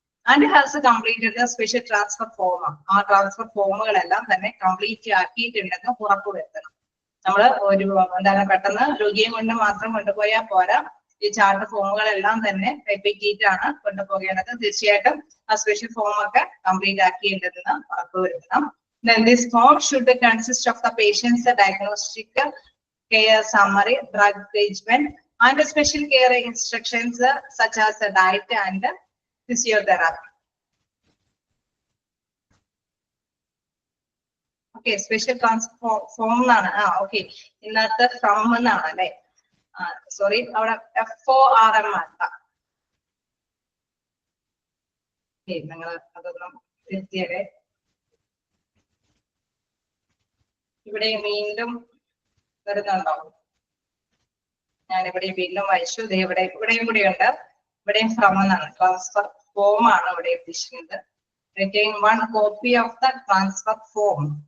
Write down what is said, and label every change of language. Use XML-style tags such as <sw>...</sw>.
<en>And has completed the special transfer form.</en> <ml>ആ transfer ഫോമുകളെല്ലാം തന്നെ complete ആക്കിയിട്ടുണ്ടെന്ന് ഉറപ്പുവരുത്തണം. നമ്മൾ ഒരു എന്താണ് പെട്ടെന്ന് രോഗിയെ കൊണ്ട് മാത്രം കൊണ്ടുപോയാൽ പോരാ, ഈ ചാർട്ട് ഫോമുകളെല്ലാം തന്നെ റിപ്പീറ്റാണ് കൊണ്ടുപോകേണ്ടത്. തീർച്ചയായിട്ടും ആ സ്പെഷ്യൽ ഫോം ഒക്കെ കംപ്ലീറ്റ് ആക്കിയിട്ടുണ്ടെന്ന് ഉറപ്പുവരുത്തണം.</ml> <en>Then this form should consist of the patient's diagnostic care summary, drug regimen, and special care instructions such as diet and physiotherapy. Okay, special transfer form എന്നാണ്.</en> <ml>ഓക്കെ ഇന്നത്തെ from എന്നാണ് അല്ലെ. Sorry അവിടെ FORM ആട്ട. നിങ്ങൾ അതൊന്നും തിരുത്തിയല്ലേ. ഇവിടെ വീണ്ടും വരുന്നുണ്ടാവും. ഞാനിവിടെ വീണ്ടും വായിച്ചു. ഇവിടെയും കൂടിയുണ്ട്. ഇവിടെയും ഫ്രം എന്നാണ്. ട്രാൻസ്ഫർ ഫോം ആണ് ഇവിടെ ഉദ്ദേശിക്കുന്നത്.</ml> <en>Retain one copy of the transfer form.</en>